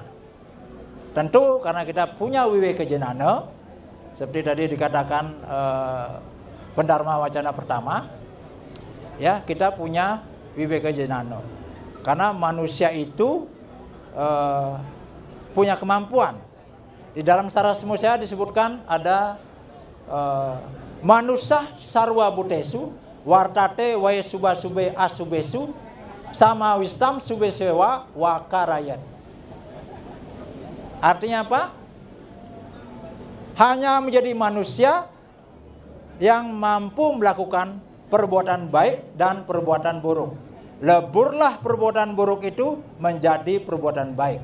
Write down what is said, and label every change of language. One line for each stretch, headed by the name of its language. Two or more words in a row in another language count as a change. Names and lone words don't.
Indonesian: Tentu karena kita punya
Sanskrit: Viveka Jnana,
Indonesian: seperti tadi dikatakan Pendharma Wacana pertama, ya kita punya
Sanskrit: Viveka Jnana.
Indonesian: Karena manusia itu punya kemampuan. Di dalam Sarasmusaya disebutkan ada
Sanskrit: Manusah sarwa butesu wartate wae suba sube asubesu sama wistam sube sewa wakarayat.
Indonesian: Artinya apa? Hanya menjadi manusia yang mampu melakukan perbuatan baik dan perbuatan buruk. Leburlah perbuatan buruk itu menjadi perbuatan baik.